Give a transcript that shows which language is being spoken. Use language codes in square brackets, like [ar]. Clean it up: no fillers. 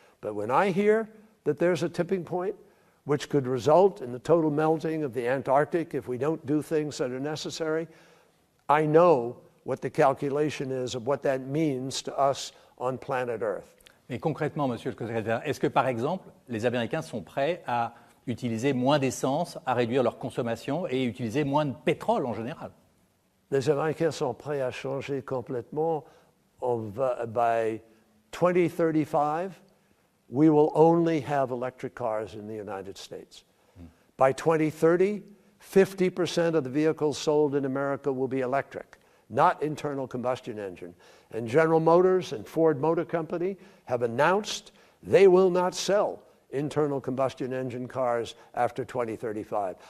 [en] But when I hear that there's a tipping point, which could result in the total melting of the Antarctic if we don't do things that are necessary, I know what the calculation is of what that means to us on planet Earth. [fr] Mais concrètement, Monsieur le secrétaire, est-ce que, par exemple, les Américains sont prêts à utiliser moins d'essence, à réduire leur consommation et utiliser moins de pétrole en général? Les Américains sont prêts à changer complètement. [en] By 2035, we will only have electric cars in the United States. By 2030, 50% of the vehicles sold in America will be electric, not internal combustion engine. And General Motors and Ford Motor Company have announced they will not sell internal combustion engine cars after 2035.